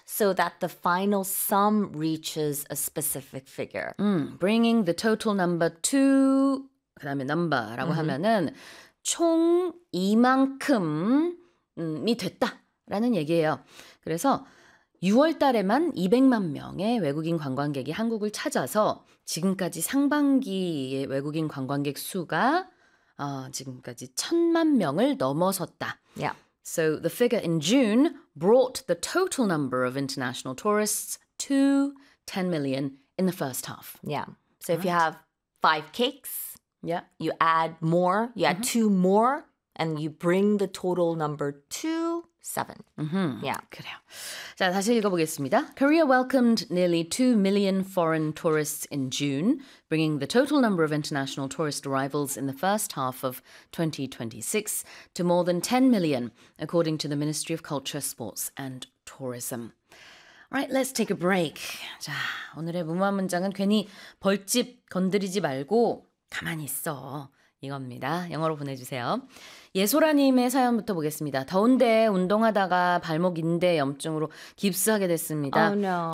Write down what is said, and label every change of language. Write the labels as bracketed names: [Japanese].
[English] so that the final sum reaches a specific figure. Bringing the total number to [Korean] 그다음에 number라고 [English] mm-hmm. [Korean] 하면은 총 이만큼이 됐다라는 얘기예요. 그래서 6월 달에만 200만 명의 외국인 관광객이 한국을 찾아서 지금까지 상반기의 외국인 관광객 수가 지금까지 1000만 명을 넘어섰다. [English] Yeah. So the figure in June brought the total number of international tourists to 10 million in the first half. Yeah. So if you have 5 cakes, yeah, you add more, you add 2 more and you bring the total number to 7. Mm-hmm. Yeah. [Korean] 그래요. 자, 다시 읽어 보겠습니다. [English] Korea welcomed nearly 2 million foreign tourists in June, bringing the total number of international tourist arrivals in the first half of 2026 to more than 10 million, according to the Ministry of Culture, Sports and Tourism. All right, let's take a break. [Korean] 자, 오늘의 문화 문장은 괜히 벌집 건드리지 말고 가만히 있어. 이겁니다. 영어로 보내주세요. 예소라님의 사연부터 보겠습니다. 더운데 운동하다가 발목 인대 염증으로 깁스하게 됐습니다. [English] Oh, no.